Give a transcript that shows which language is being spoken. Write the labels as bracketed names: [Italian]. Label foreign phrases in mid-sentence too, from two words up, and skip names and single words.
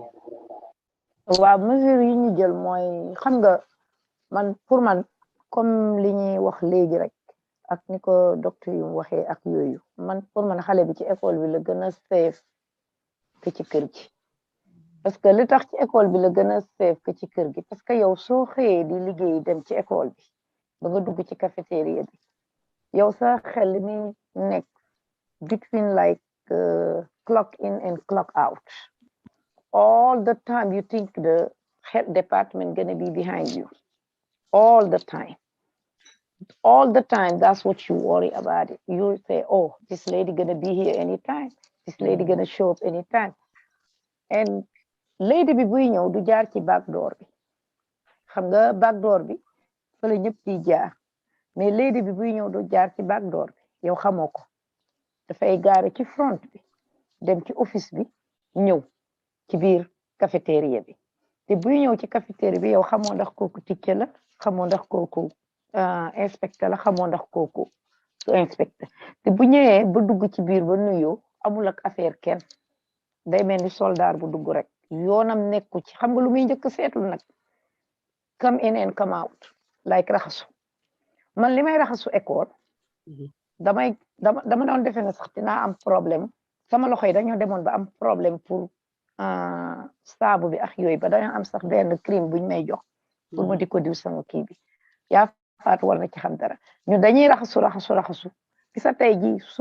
[Wolof] waaw mesure yi ñu jël mooy xam nga man pour man comme li ñuy wax léegi rek ak ni ko docteur yu waxee ak yooyu man pour man xale bi ci école bi la gën a safe que ci kër gi [French] parce que [Wolof] li tax ci école bi la gën a safe que ci kër gi [French] parce que [Wolof] yow soo xëyee di liggéey dem ci école bi ba nga dugg ci cafétéria bi yow sa xel li muy nekk [English] between like clock in and clock out all the time you think the health department gonna be behind you all the time that's what you worry about it. You say, oh, this lady gonna be here anytime, this lady gonna show up anytime, [Wolof] and lady bi buy ñëw du jaar ci [English] back door [Wolof] bi xam nga [English] back door [Wolof] bi fa la ñëpp di jaar mais lady bi buy ñëw du jaar ci [English] back door [Wolof] bi yow xamoo ko dafay gaare ci front bi dem ci office bi ñëw ci biir cafétéria bi te buy ñëw ci cafétéria bi yow xamoo ndax kooku ticce la xamoo ndax kooku inspecteur la xamoo ndax kooku su inspecteur te bu ñëwee ba dugg ci biir ba nuyoo amul ak affaire kenn day mel ni soldat bu dugg rek yoonam nekku ci xam nga lu muy njëkk seetlu nag [English] come in and come out [Wolof] like raxasu man li may raxasu école dama doon defee ne sax dinaa am problème sama loxo yi dañoo demoon ba am problème pour saabu bi ak yooyu ba dañoo am sax benn crème buñ may jox pour ma di ko diw sama kii bi yaa faatu war na ci xam dara ñu dañuy raxasu gisa tey ji su